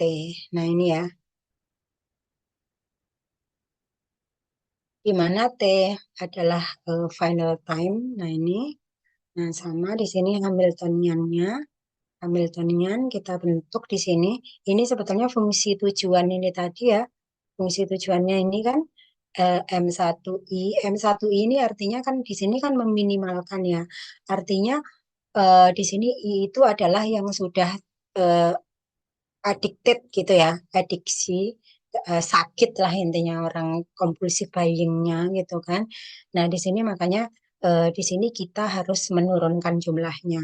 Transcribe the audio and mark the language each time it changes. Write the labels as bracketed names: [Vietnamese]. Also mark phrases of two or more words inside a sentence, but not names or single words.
[Indonesian] Nah, ini ya, di mana T adalah [English] final time. [Indonesian] Nah, ini. Nah, sama di sini Hamiltoniannya. Hamiltonian kita bentuk di sini. Ini sebetulnya fungsi tujuan ini tadi ya. Fungsi tujuannya ini kan M1I. M1I ini artinya kan di sini kan meminimalkan ya. Artinya di sini I itu adalah yang sudah eh, addicted gitu ya. Adiksi, sakit lah intinya orang [English] compulsive buying- [Indonesian] nya gitu kan. Nah, di sini makanya di sini kita harus menurunkan jumlahnya.